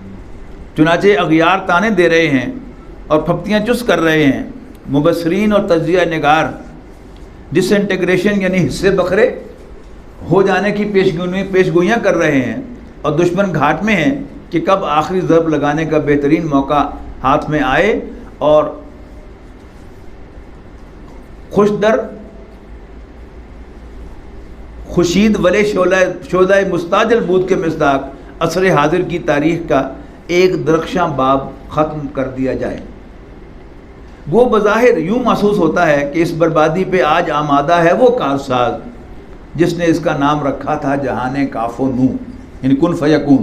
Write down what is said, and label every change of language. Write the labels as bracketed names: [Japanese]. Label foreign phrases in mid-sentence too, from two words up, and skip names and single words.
[Urdu] چنانچہ اغیار تانے دے رہے ہیں اور پھپتیاں چس کر رہے ہیں، مبصرین اور تجزیہ نگار ڈس انٹیگریشن یعنی حصے بکھرے ہو جانے کی پیشگوئیاں کر رہے ہیں، اور دشمن گھاٹ میں ہیں کہ کب آخری ضرب لگانے کا بہترین موقع ہاتھ میں آئے اور [Persian] خوش در خورشید ولے شعلہ مستعجل بود [Urdu] کے مصداق عصر حاضر کی تاریخ کا ایک درخشاں باب ختم کر دیا جائے۔ وہ بظاہر یوں محسوس ہوتا ہے کہ اس بربادی پہ آج آمادہ ہے وہ کارساز جس نے اس کا نام رکھا تھا جہان کاف و نو، یعنی [Arabic] کن فیکون۔